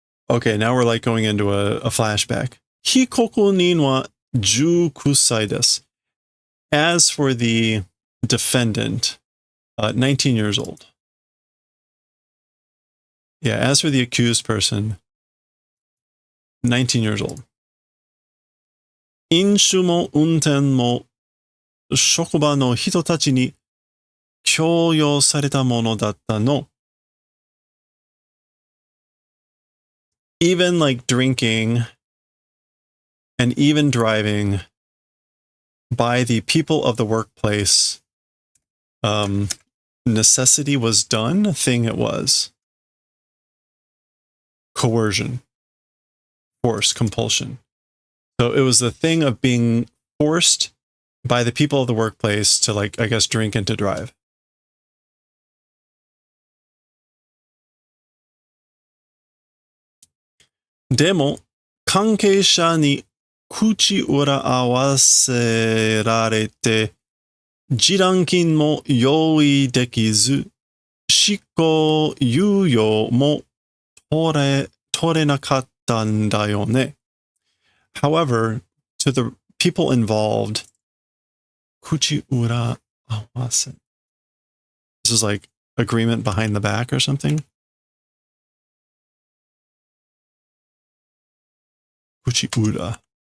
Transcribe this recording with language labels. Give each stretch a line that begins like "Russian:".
English: Okay, now we're like going into a flashback.
Japanese: Hikoku nin wa 19 sai desu.
English: As for the defendant, 19 years old. Yeah, as for the accused person, 19 years old.
Japanese: 飲酒も運転も職場の人たちに強要されたものだったの.
English: Even like drinking and even driving by the people of the workplace, necessity was done, thing it was. Coercion, force, compulsion. So it was the thing of being forced by the people of the workplace to, like, I guess, drink and to drive.
Japanese: Demo, 関係者に口裏合わせられて、示談金も用意できず、執行猶予も取れなかったんだよね.
English: However, to the people involved, 口裏合わせ. This is like agreement behind the back or something.
Japanese: 口裏.